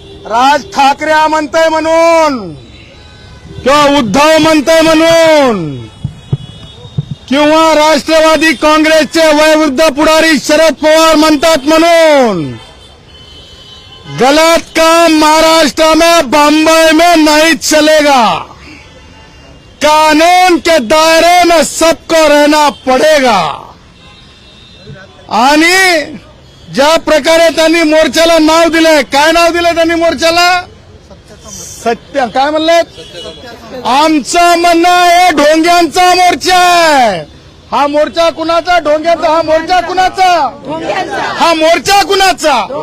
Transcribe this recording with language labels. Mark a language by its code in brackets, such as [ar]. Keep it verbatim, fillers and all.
[mr] राज ठाकरे म्हणतय म्हणून किंवा उद्धव म्हणतय म्हणून किंवा राष्ट्रवादी काँग्रेसचे वयोवृद्ध पुढारी शरद पवार म्हणतात म्हणून [hi] गलत काम महाराष्ट्र में बम्बई में नहीं चलेगा. कानून के दायरे में सबको रहना पड़ेगा. [mr] आणि ज्या प्रकारे त्यांनी मोर्चाला नाव दिलंय, काय नाव दिलं त्यांनी मोर्चाला? सत्य काय म्हणलं? आमचं म्हणणं हे ढोंग्यांचा मोर्चा आहे. हा मोर्चा कुणाचा? ढोंग्यांचा. हा मोर्चा कुणाचा? हा मोर्चा कुणाचा?